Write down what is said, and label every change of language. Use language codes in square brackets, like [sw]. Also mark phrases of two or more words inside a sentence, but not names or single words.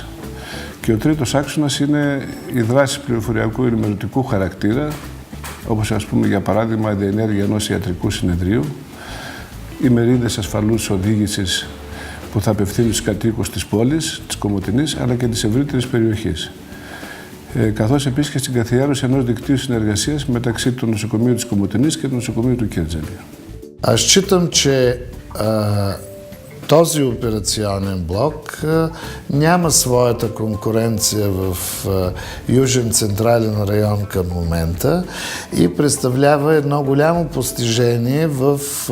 [el] Και ο τρίτος άξονας είναι η δράση πληροφοριακού ενημερωτικού χαρακτήρα, όπως ας πούμε για παράδειγμα η διενέργεια ενός ιατρικού συνεδρίου, οι μερίδες ασφαλούς οδήγησης που θα απευθύνουν στους κατοίκους της πόλης, της Κομοτηνής, αλλά και της ευρύτερης περιοχής. καθώς επίσης και στην καθιέρωση ενός δικτύου συνεργασίας μεταξύ του νοσοκομείου της Κομοτηνής και του νοσοκομείου του Κέρτζελη. [bg] Аз считам, че този операционен блок няма своята конкуренция в Южен централен район към момента и представлява едно голямо постижение в